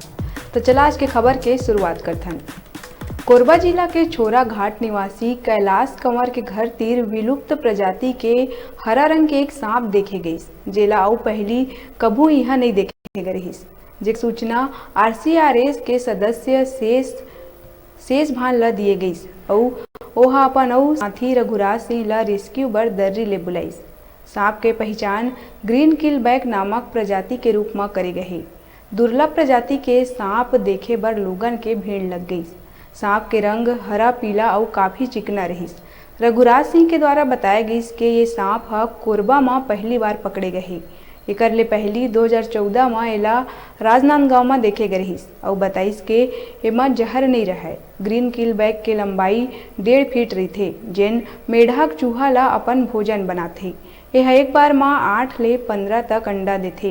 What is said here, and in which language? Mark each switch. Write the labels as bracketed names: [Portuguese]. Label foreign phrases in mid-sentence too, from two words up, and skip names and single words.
[Chhattisgarhi] तो चला आज के खबर के शुरुआत करथन। कोरबा जिला के छोरा घाट निवासी कैलाश कंवर के घर तीर विलुप्त प्रजाति के हरा रंग के एक सांप देखे गई, जेला अउ पहली कभू यहाँ नहीं देखे गए रही। जे सूचना RCRS के सदस्य शेष भान ला दिए गई और ओहा अपन अउ साथी रघुराज सिंह ला रेस्क्यू बर दर्री ले बुलाईस। सांप के पहचान [English] green keelback [Chhattisgarhi] नामक प्रजाति के रूप में करे गए। दुर्लभ प्रजाति के सांप देखे बर लोगन के भीड़ लग गई। सांप के रंग हरा पीला और काफी चिकना रही। रघुराज सिंह के द्वारा बताया गई कि ये सांप कोरबा में पहली बार पकड़े गए। एकर ले पहली 2014 में एला राजनांदगांव में देखे गए रही और बताइस के एमा जहर नहीं रहे। [English] green keelback [Chhattisgarhi] के लंबाई 1.5 फीट रही थे, जेन मेढक चूहा ला अपन भोजन बनाथे। यह एक बार में 8 ले 15 तक अंडा देथे।